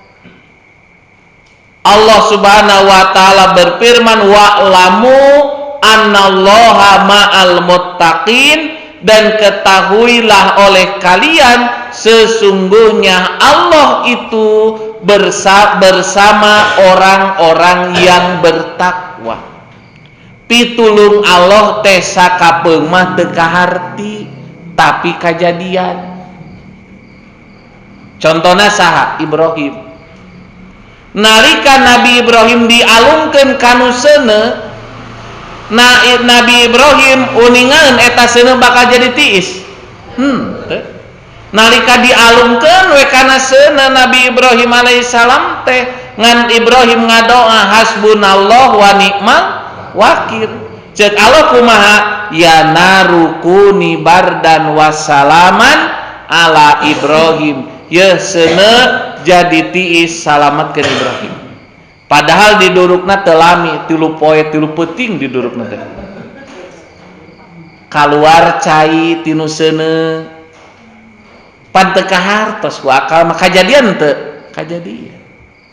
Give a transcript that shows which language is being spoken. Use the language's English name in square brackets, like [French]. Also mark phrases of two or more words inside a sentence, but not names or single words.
[Arabic] الله سبحانه وتعالى [Indonesian] berfirman [Arabic] واعلموا أن الله مع المتقين, [Indonesian] dan ketahuilah oleh kalian sesungguhnya Allah itu bersama orang-orang yang bertakwa. [Sundanese] Pitulung Allah teh sakapeung mah teu kaharti tapi kajadian. Contohna saha? Ibrahim. Nalika Nabi Ibrahim dialungkeun kanu seuneu, Nabi Ibrahim uningan eta seuneu bakal jadi tiis. Nalika dialungkeun we kana seuneu Nabi Ibrahim alaihissalam teh ngan Ibrahim ngadoa [Arabic] حسبنا الله ونعم الوكيل. [Sundanese] Ceuk Allah kumaha? [Arabic] يا نار كوني بردا وسلاما على إبراهيم. [Sundanese] Ya seuneu jadi tiis salametkeun Ibrahim. Padahal didurukna teu lami, 3 poe 3 peuting didurukna teh. Kaluar cai tinu seuneu. Pan teu kahartos ku akal mah kajadian teu?